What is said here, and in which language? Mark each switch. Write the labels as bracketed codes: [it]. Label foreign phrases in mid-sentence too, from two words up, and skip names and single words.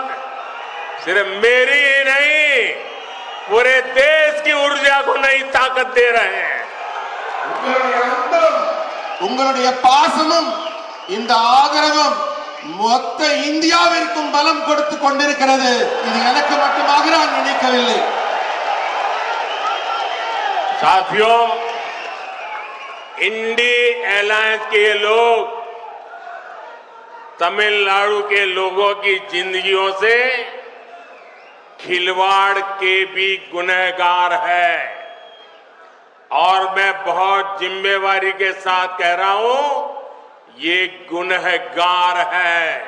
[hi] सिर्फ मेरी ही नहीं, पूरे देश की ऊर्जा को नई ताकत दे रहे हैं। [ta] உங்களுடைய பாசமும் இந்த ஆதரவும் மொத்த இந்தியாவிற்கும் பலம் கொடுத்து கொண்டிருக்கிறது. இது எனக்கு மட்டுமாக நான் நினைக்கவில்லை. [hi] साथियों, इंडी अलायंस के लोग तमिलनाडु के लोगों की जिंदगियों से खिलवाड़ के भी गुनहगार है और मैं बहुत जिम्मेवारी के साथ कह रहा हूं, ये गुनहगार है।